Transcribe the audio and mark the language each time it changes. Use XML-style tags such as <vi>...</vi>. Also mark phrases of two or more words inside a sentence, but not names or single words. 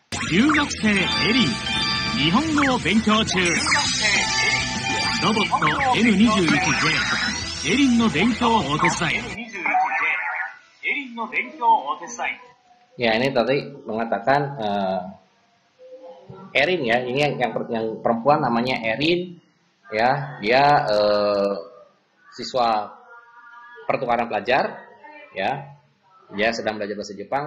<ja>留学生エリン、日本語を勉強中。ロボット N21J、エリンの勉強をお手伝い。</ja> <id>Ya, ini tadi mengatakan Erin ya, ini yang perempuan namanya Erin ya, dia siswa pertukaran pelajar ya, dia sedang belajar bahasa Jepang.</id>